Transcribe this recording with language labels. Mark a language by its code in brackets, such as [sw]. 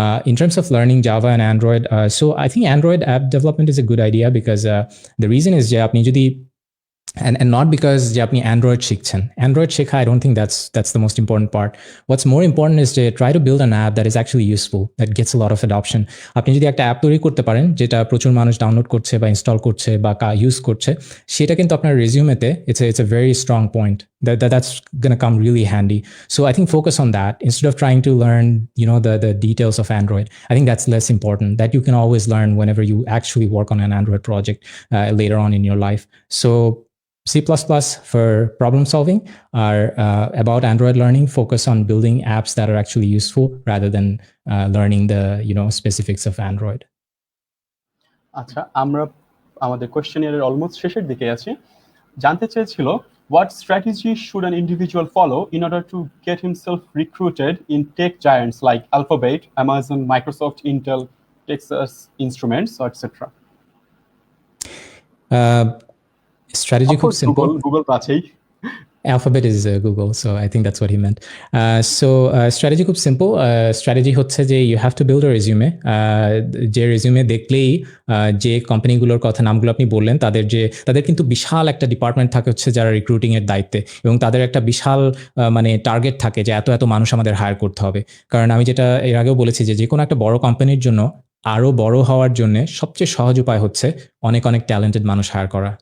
[en] In terms of learning Java and Android, so I think Android app development is a good idea because the reason is [bn] যে আপনি যদি [en] and not because [bn] যে আপনি Android শিখছেন, Android শেখা [en] I don't think that's the most important part. What's more important is to try to build an app that is actually useful, that gets a lot of adoption. [bn] আপনি যদি একটা app তৈরি করতে পারেন যেটা প্রচুর মানুষ ডাউনলোড করছে বা ইনস্টল করছে বা ইউজ করছে, সেটা কিন্তু আপনার রেজিউমেতে [en] it's a very strong point that's going to come really handy. So I think focus on that instead of trying to learn the details of Android. I think that's less important. That you can always learn whenever you actually work on an Android project later on in your life. So C++ for problem solving are about Android learning. Focus on building apps that are actually useful rather than learning the specifics of Android. [bn] আচ্ছা, আমরা আমাদের কোশ্চেনিয়ারের almost শেষের দিকে আছি। জানতে চেয়েছিল, [en] what strategy should an individual follow in order to get himself recruited in tech giants like Alphabet, Amazon, Microsoft, Intel, Texas Instruments, etc.? [bn] Strategy খুব simple. Google আছেই। [en] Alphabet is Google, so I think that's what he meant. So strategy খুব simple. Strategy [bn] হচ্ছে যে [en] you have to build a resume. [bn] যে resume দেখলেই যে কোম্পানিগুলোর কথা নামগুলো আপনি বললেন তাদের কিন্তু বিশাল একটা ডিপার্টমেন্ট থাকে হচ্ছে যারা রিক্রুটিং এর দায়িত্বে, এবং তাদের একটা বিশাল মানে টার্গেট থাকে যে এত মানুষ আমাদের হায়ার করতে হবে। কারণ আমি যেটা এর আগেও বলেছি যে কোনো একটা বড় কোম্পানির জন্য আরও বড় হওয়ার জন্য সবচেয়ে সহজ উপায় হচ্ছে অনেক ট্যালেন্টেড মানুষ হায়ার করা।